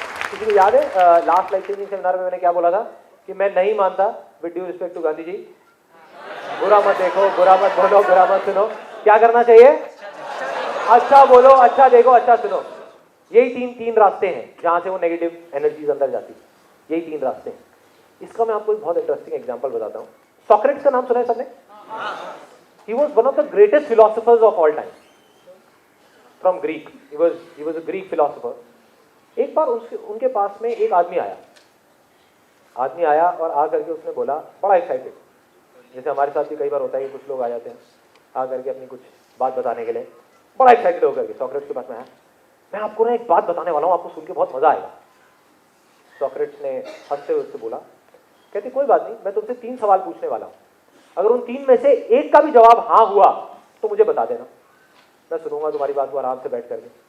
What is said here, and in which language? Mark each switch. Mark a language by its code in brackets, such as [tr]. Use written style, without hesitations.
[hi] किसी को याद है लास्ट लाइफ चेंजिंग सेमिनार में मैंने क्या बोला था कि मैं नहीं मानता, [en] with due respect to [hi] Gandhi ji, बुरा मत देखो, बुरा मत बोलो, बुरा मत सुनो। क्या करना चाहिए? अच्छा बोलो, अच्छा देखो, अच्छा सुनो। यही तीन रास्ते हैं जहां से वो नेगेटिव एनर्जीज अंदर जाती है। यही 3 रास्ते हैं। इसका मैं आपको एक बहुत इंटरेस्टिंग एग्जांपल बताता हूं। सॉक्रेटिस का नाम सुना है सबने? [en] He was one of the greatest philosophers of all time. From Greek. He was a Greek philosopher. [hi] एक बार उनके पास में एक आदमी आया और आ करके उसने बोला, बड़ा एक्साइटेड, जैसे हमारे साथ भी कई बार होता है कि कुछ लोग आ जाते हैं आ करके अपनी कुछ बात बताने के लिए, बड़ा एक्साइटेड होकर के सॉक्रेटिस के पास में आया। मैं आपको ना एक बात बताने वाला हूँ, आपको सुन के बहुत मजा आएगा। सॉक्रेटिस ने हंसते हुए उससे बोला, कहते कोई बात नहीं, मैं तुमसे 3 सवाल पूछने वाला हूँ, अगर उन 3 में से एक का भी जवाब हाँ हुआ तो मुझे बता देना, मैं सुनूंगा तुम्हारी बात को आराम से बैठ करके।